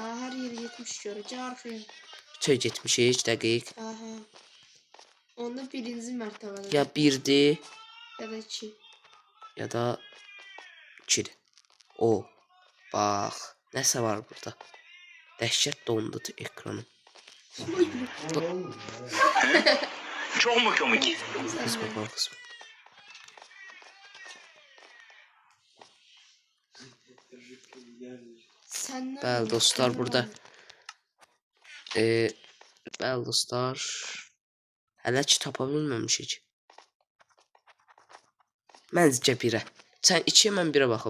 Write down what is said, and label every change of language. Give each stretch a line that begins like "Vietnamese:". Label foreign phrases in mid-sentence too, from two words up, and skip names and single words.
Azerbaijani: Hər yer 70 görə. Gəl arxaya. Çöy getmişik, dəqiq. Hə. Onda birinci mərtəbədə. Ya 1-dir, Ya da 2. ya da 2-dir. O. Bax. Nəsə var burada. Dəhşət dondu ekranım.
Turkish: Çok mu komik? Kısma.
Azerbaijani: Bəli dostlar, burada. Bəli dostlar. Hələ ki tapa bilməmişik. Məncə 1-ə. Sən 2-yə, mən 1-ə baxım.